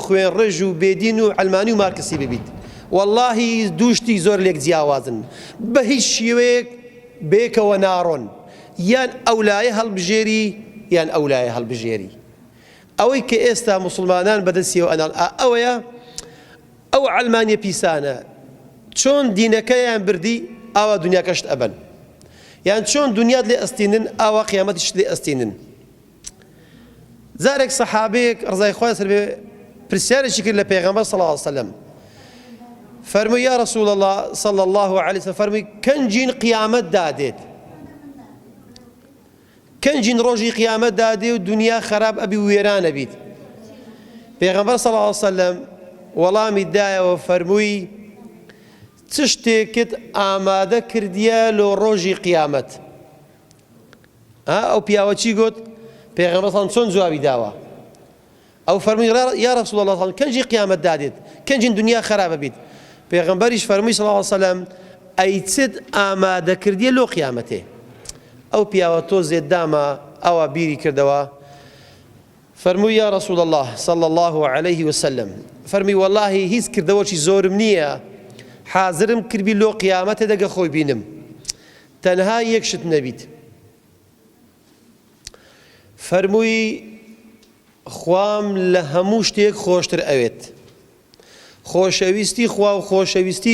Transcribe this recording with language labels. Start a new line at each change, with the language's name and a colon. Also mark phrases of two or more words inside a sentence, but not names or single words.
Central Kurdish: خوێن ڕێژ و بێدین و عەلمانی و مارکسی ببیت واللهی دووشتی زۆر لێک جیاوازن بە هیچ شێوەیەک بێکەوە ناڕۆن یان ئەولایە هەڵبژێری یان ئەولایە هەڵبژێری ئەوەی کە ئێستا موسڵمانان بەدەستیەوە ئەناڵ ئەوەیە ئەو عەلمانیە پیسانە چۆن دینەکەیان بردی ئاوا دنیاکەشت ئەبەن یان چۆن دنیات لێ ئەستێنن ئاوا قیامەتیشت لێ ئەستێنن زارێک سەحابەیەک ڕزای خوای لەسەر بێ پرسیارێکی کرد لە پێغەمبەر
Arabic: صلی الله علیه وسلم
Central Kurdish: فەرمووی
Arabic: یا رسول الله صلی الله علیه وسلم
Central Kurdish: فەرمووی کەنجین قیامەت دادێت کەنجین ڕۆژی قیامەت دادێ و دنیا خەراب ئەبی و وێرانە بیت پێغەمبەر
Arabic: صلی الله علیه وسلم
Central Kurdish: وەڵامی دایەوە فەرمووی چ شتێکت ئامادە کردیە لۆ ڕۆژی قیامەت ئەو پیاوە چی گوت پێغەمبەر چۆن جوابی داوە ئەو فەرمووی
Arabic: یا رسول الله
Central Kurdish: کەنجی قیامەت دادێت کەنجین دنیا خەرابە بیت پێغەمبەریش فەرمووی
Arabic: صلی الله علیه وسلم
Central Kurdish: ئەی چت ئامادە کردیە لۆ قیامەتێ ئەو پیاوە تۆ زێددامە ئەوە بیری کردەوە فەرمووی
Arabic: یا رسول الله صلی الله عليه وسلم
Central Kurdish: فەرمی واللهی هیچ کردەوەکی زۆرم نییە حازرم کردبی لۆ قیامەتێ دەگە خۆی بینم تەنها یەک شت نەبیت فەرمووی خوام لە هەموو شتێک خۆشتر ئەوێت خۆشەویستی خوا و خۆشەویستی